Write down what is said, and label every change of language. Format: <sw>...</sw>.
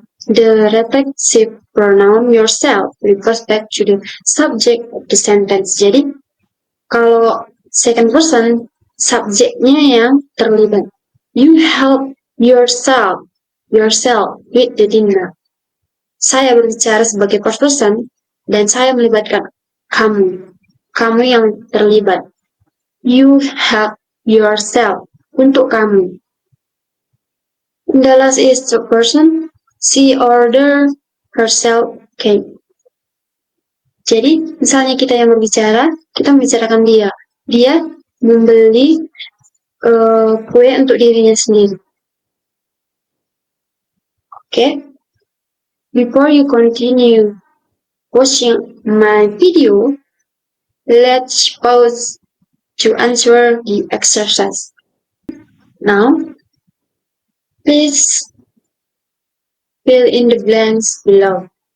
<en>The reflexive pronoun yourself refers back to the subject of the sentence.</en> <id>Jadi, kalau second person, subjeknya yang terlibat.</id> <en>You help yourself with the dinner.</en> <id>Saya berbicara sebagai first person, dan saya melibatkan kamu. Kamu yang terlibat.</id> <en>You help yourself,</en> <id>untuk kamu.</id> <en>The last is the person. She ordered herself cake.</en> <id>Jadi, misalnya kita yang berbicara, kita membicarakan dia. Dia membeli kue untuk dirinya sendiri.</id> <en>Okay? Before you continue watching my video, let's pause to answer the exercise. Now, please fill in the blanks below.</en>